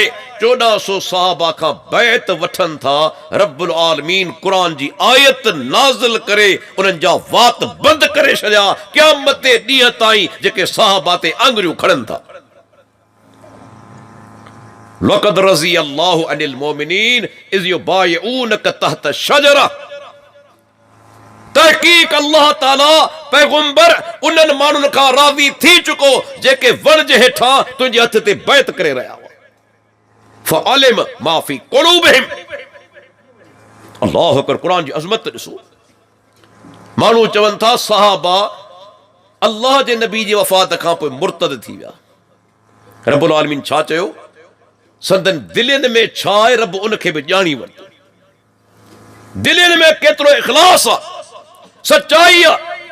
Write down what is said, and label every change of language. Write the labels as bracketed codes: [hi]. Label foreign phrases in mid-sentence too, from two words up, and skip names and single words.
[sd] 1400 सहाबा का बैत वठन था। रब्बुल आलमीन कुरान जी आयत नाज़िल करे उन्हनि जा वात बंद करे छॾिया। क़यामत जे ॾींहं ताईं जेके सहाबा ते आंगुरियूं खणनि था। [ar] لقد رضي الله عن المؤمنين إذ يبايعونك تحت الشجرة. [sd] तहकीक अल्लाह ताला पैगंबर उन्हनि माण्हुनि खां राज़ी थी चुको जेके वण जे हेठां तुंहिंजे हथ ते बैत करे रहिया हुआ। [ar] فعلم ما في قلوبهم. الله أكبر. [sd] क़ुरान जी अज़मत ॾिसो। माण्हू चवनि था सहाबा अल्लाह जे नबी जी वफ़ात खां पोइ मुर्तद थी विया। रब्बुल आलमीन छा चयो? संदन दिलनि में छा आहे रब उनखे बि ॼाणी वरितो। दिलनि में केतिरो इख़लास आहे, सच्चाई आहे।